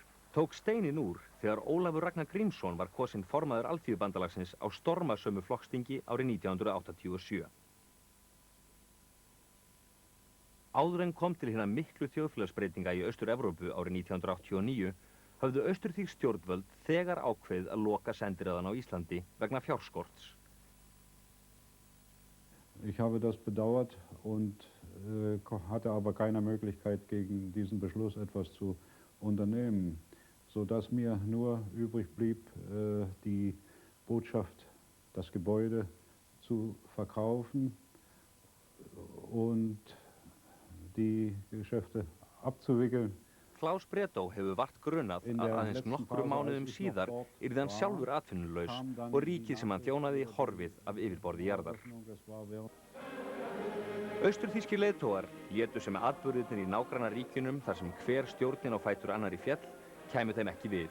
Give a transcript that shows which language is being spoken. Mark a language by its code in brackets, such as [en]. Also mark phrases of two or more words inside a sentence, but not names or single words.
[is] Tók steinin úr þegar Ólafur Ragnar Grímsson var kosinn formaður Alþýðubandalagsins á stormasömu flokksþingi árið 1987. Áður en kom til hérna miklu þjóðfélagsbreytinga í Austur-Evrópu árið 1989 höfðu austurþýsk stjórnvöld þegar ákveðið að loka sendiráðan á Íslandi vegna fjárskorts. [de] Ich habe das bedauert und hatte aber keine Möglichkeit, gegen diesen Beschluss etwas zu unternehmen, sodass mir nur übrig blieb, die Botschaft, das Gebäude zu verkaufen und die Geschäfte abzuwickeln. [is] Klaus Bredó hefur vart grunað að aðeins nokkrum mánuðum síðar yrði hann sjálfur atvinnulaus og ríkið sem hann þjónaði horfið af yfirborði jarðar. Austurþýskir leiðtogar létu sem atburðirnir í nágrannaríkjunum þar sem hver stjórnin á fætur annarri féll kæmu þeim ekki við.